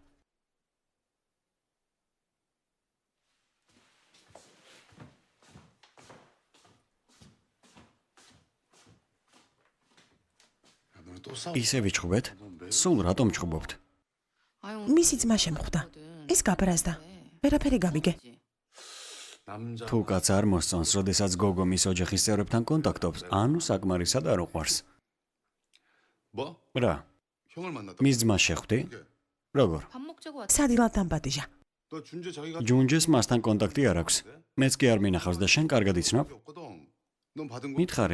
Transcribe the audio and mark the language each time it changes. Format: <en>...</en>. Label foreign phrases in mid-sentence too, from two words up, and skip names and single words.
<ka>ისე ვიჩხუბეთ? სულ რატომ ჩხუბობთ?</ka> <ko>아유,</ko> <ka>მისი ძმა შემხვდა. ეს გაბრაზდა. ვერაფერი გამიგე.</ka> <ko>남자</ko> <ka>თუ კაც არ მოსწონს, როდესაც გოგო მის ოჯახის წევრებთან კონტაქტობს, ანუ საკმარისად არ უყვარს.</ka> <ko>뭐?</ko> <ka>რა,</ka> <ko>형을 만났다.</ko> <ka>მის ძმას შეხვდი? როგორ?</ka> <ko>밥 먹자고 왔.</ko> <ka>სადილად დამბადიჟა.</ka> <ko>너 준재 자기가</ko> <ka>ჯუნჯეს მასთან კონტაქტი არ აქვს. მეც კი არ მინახავს და შენ კარგად იცნობ?</ka> <ko>없거든. 넌 받은 거</ko> <ka>მითხარი.</ka>